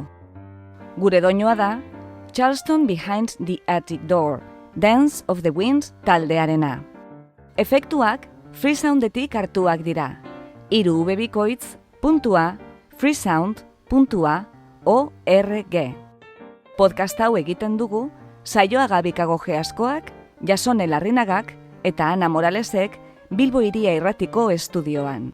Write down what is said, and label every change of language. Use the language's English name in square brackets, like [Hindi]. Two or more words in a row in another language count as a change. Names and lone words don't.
[Basque] Gure doinua da Charleston Behind the Attic Door, Dance of the Winds taldearena. Efektuak Freesoundetik hartuak dira. 3 www.freesound.org. Podcast hau egiten dugu Saioaga Bikagoge askoak, Jasone Larrinagak eta Ana Moralesek Bilbo Hiria Irratiko estudioan.